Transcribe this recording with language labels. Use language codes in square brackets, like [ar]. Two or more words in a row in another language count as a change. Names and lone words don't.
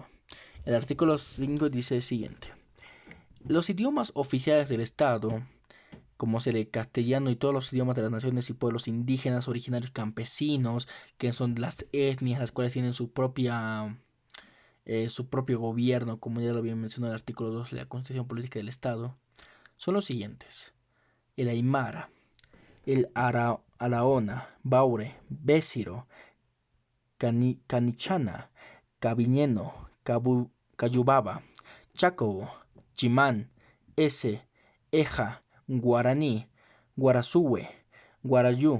[es] El artículo 5 dice el siguiente: los idiomas oficiales del Estado, como ser el castellano y todos los idiomas de las naciones y pueblos indígenas, originarios campesinos, que son las etnias, las cuales tienen su propio gobierno, como ya lo había mencionado en el artículo 2 de la Constitución Política del Estado, son los siguientes: el Aymara, el Araona, Baure, Bésiro, Canichana, Cabiñeno, Cayubaba, Chacobo, Chimán, Ese, Eja, Guaraní, Guarazúe, Guarayú,